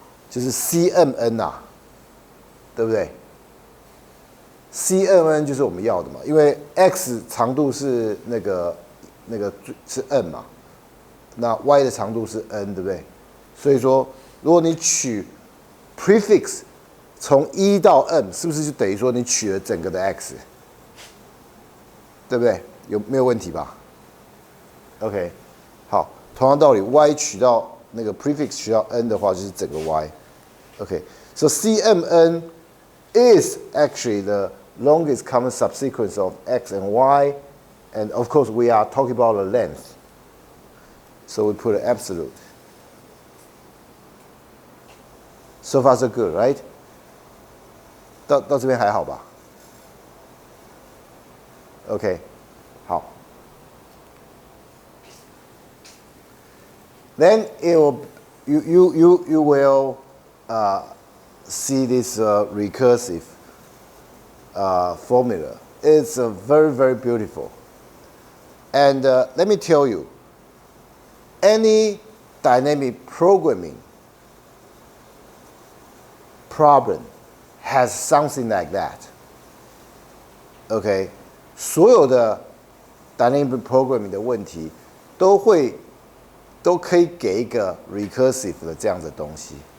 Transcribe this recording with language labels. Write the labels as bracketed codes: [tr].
[zh] 就是 CMN 啊，对不对？CMN 就是我们要的嘛，因为 x 长度是那个是 n 嘛，那 y 的长度是 n， 对不对？所以说，如果你取 prefix 从1到 n， 是不是就等于说你取了整个的 x， 对不对？没有问题吧 ？OK， 好，同样道理 ，y 取到那个 prefix 取到 n 的话，就是整个 y。 [en] OK，so CMN is actually the longest common subsequence of x and y, and of course we are talking about the length. So we put an absolute. So far so good, right? [zh] 到这边还好吧 ？OK， 好。 [en] Then it will you will see this recursive formula. It's very, very beautiful. And let me tell you, any dynamic programming problem has something like that. [zh] OK， 所有的 dynamic programming 的问题都可以给一个 recursive 的这样的东西。